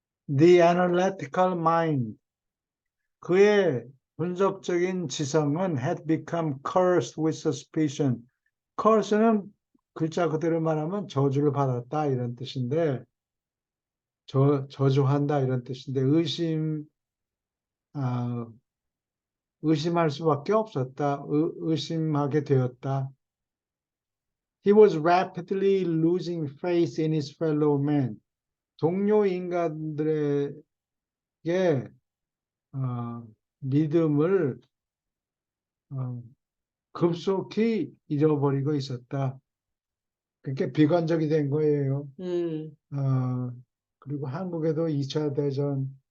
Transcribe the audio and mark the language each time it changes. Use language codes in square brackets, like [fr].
[en] The analytical mind, [ko] 그의 분석적인 지성은 [en] had become cursed with suspicion. [ko] curse는 글자 그대로 말하면 저주를 받았다 이런 뜻인데 저주한다 이런 뜻인데 아, 의심할 수밖에 없었다. 의심하게 되었다. [en] He was rapidly losing faith in his fellow men. [ko] 동료 인간들에게 어, 믿음을 어, 음, 급속히 잃어버리고 있었다. 그게 비관적이 된 거예요. 예, 어, 그리고 한국에도 2차 대전, 아니,